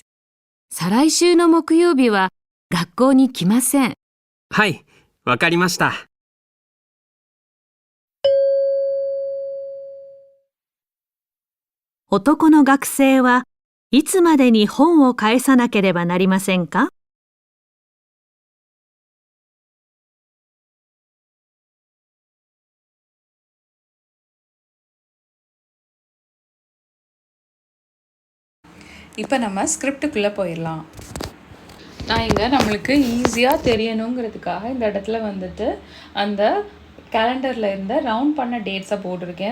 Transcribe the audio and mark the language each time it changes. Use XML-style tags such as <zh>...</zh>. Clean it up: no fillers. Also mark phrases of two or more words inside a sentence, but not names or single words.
<ja>再来週の木曜日は学校に来ません。はい、わかりました。男の学生はいつまでに本を返さなければなりませんか？</ja> <ta>இப்போ நம்ம ஸ்கிரிப்டுக்குள்ளே போயிடலாம். நான் இங்கே நம்மளுக்கு ஈஸியாக தெரியணுங்கிறதுக்காக இந்த இடத்துல அந்த கேலண்டரில் இருந்த ரவுண்ட் பண்ண டேட்ஸை போட்டிருக்கேன்.</ta>